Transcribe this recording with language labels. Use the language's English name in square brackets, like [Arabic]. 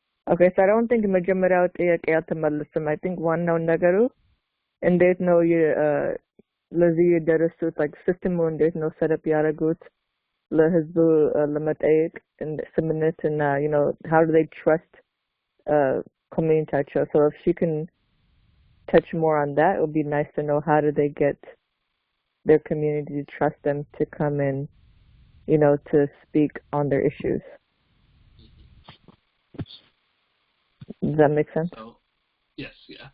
[English] Okay, so I don't think [Amharic] መጀመሪያው ጥያቄ አልተመለሰም. [English] I think [Amharic] ዋናው ነገሩ እንዴት ነው ለዚህ የደረሱት [English] like [Amharic] ሲስተሙ እንዴት ነው ሰደፕ ያደረጉት ለህዝቡ ለመጠየቅ ስምምነት እና [English] you know how do they trust community. So if she can touch more on that, it would be nice to know how do they get their community to trust them to come in, you know, to speak on their issues. Does that make sense? So, yes, yeah.